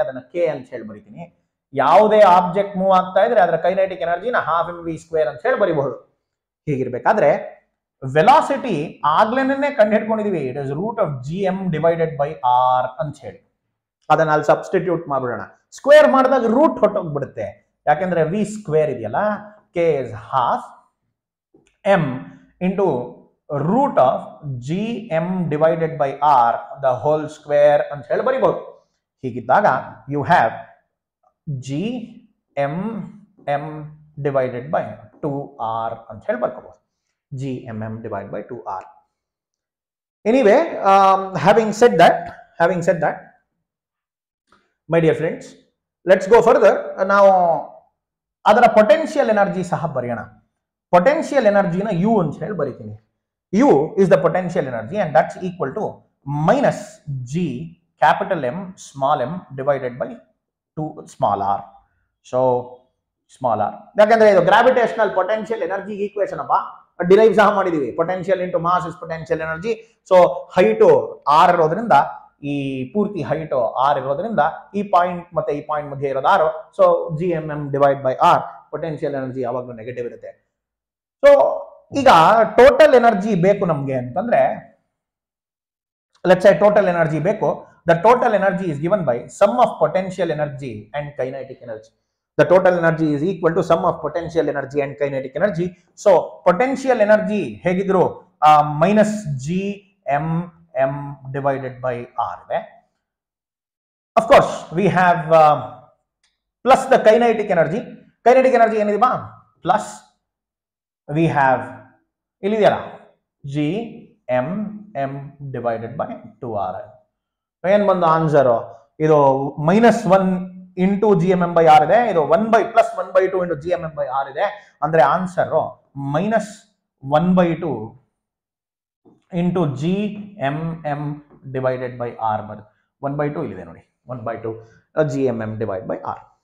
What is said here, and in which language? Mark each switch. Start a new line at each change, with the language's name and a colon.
Kannada: ಅದನ್ನ K ಅಂತ ಹೇಳಿ ಬರಿತೀನಿ. ಯಾವುದೇ ಆಬ್ಜೆಕ್ಟ್ ಮೂವ್ ಆಗ್ತಾ ಇದ್ರೆ ಅದರ ಕೈನೈಟಿಕ್ ಎನರ್ಜಿನ ½mv² ಅಂತ ಹೇಳಿ ಬರಿಬಹುದು. ಹೀಗಿರ್ಬೇಕಾದ್ರೆ ವೆಲಾಸಿಟಿ ಆಗ್ಲೇನೆ ಕಂಡು ಹಿಡ್ಕೊಂಡಿದೀವಿ,
English: it is root of gm divided by r
Kannada: ಅಂತ ಹೇಳಿ. ಅದನ್ನ ಅಲ್ಲಿ ಸಬ್ಸ್ಟಿಟ್ಯೂಟ್ ಮಾಡ್ಬಿಡೋಣ. ಸ್ಕ್ವೇರ್ ಮಾಡಿದಾಗ ರೂಟ್ ಹೊಟ್ಟೋಗ್ಬಿಡುತ್ತೆ, ಯಾಕೆಂದ್ರೆ v ಸ್ಕ್ವೇರ್ ಇದೆಯಲ್ಲ.
English: K is half m into root of gm divided by r the whole square
Kannada: ಅಂತ ಹೇಳಿ ಬರಿಬಹುದು.
English: ಹೀಗಿದ್ದಾಗ you have gm m divided by 2r
Kannada: ಅಂತ ಹೇಳಿ ಬರ್ಕೋಬಹುದು.
English: gmm divided by 2r. Anyway, having said that, my dear friends, let's go further.
Kannada: ನಾವು ಅದರ potential energy ಸಹ ಬರೆಯೋಣ. Potential ಎನರ್ಜಿನ U ಅಂತ ಹೇಳಿ ಬರೀತೀನಿ.
English: U is the potential energy and that's equal to minus G capital M small m divided by 2 small r. So small r.
Kannada: ಯಾಕಂದ್ರೆ ಇದು gravitational potential energy equation ಅಪ್ಪ, ಡಿರೈವ್ ಸಹ ಮಾಡಿದೀವಿ.
English: Potential into mass is potential energy.
Kannada: So height R ಇರೋದ್ರಿಂದ, ಈ ಪೂರ್ತಿ height R ಇರೋದ್ರಿಂದ ಈ ಪಾಯಿಂಟ್ ಮತ್ತೆ ಈ ಪಾಯಿಂಟ್ ಮಧ್ಯೆ ಇರೋದು R. So GMM divide by R, potential energy ಯಾವಾಗಲೂ ನೆಗೆಟಿವ್ ಇರುತ್ತೆ. ಸೊ ಈಗ ಟೋಟಲ್ ಎನರ್ಜಿ ಬೇಕು ನಮ್ಗೆ ಅಂತಂದ್ರೆ, ಲೆಟ್ಸ್ ಸೇ ಟೋಟಲ್ ಎನರ್ಜಿ ಬೇಕು.
English: The total energy is given by sum of potential energy and kinetic energy. The total energy is equal to sum of potential energy and kinetic energy. So potential energy ಹೇಗಿದ್ರು minus GMM divided by R ಇದೆ. Of course we have plus the kinetic energy. Kinetic energy
Kannada: ಏನಿದೆ ಬಾ,
English: plus we have ಇಲ್ಲಿದೆಯಲ್ಲ GMM divided by 2R.
Kannada: ಏನ್ ಬಂದು answer? ಇದು -1 into GMM by R ಇದೆ, ಇದು 1/+1/2 into GMM by R ಇದೆ. ಅಂದ್ರೆ answer -1/2 into GMM divided by R ಬರುತ್ತೆ. 1/2 ಇಲ್ಲಿದೆ ನೋಡಿ, 1/2 GMM ಡಿವೈಡ್ ಬೈ R.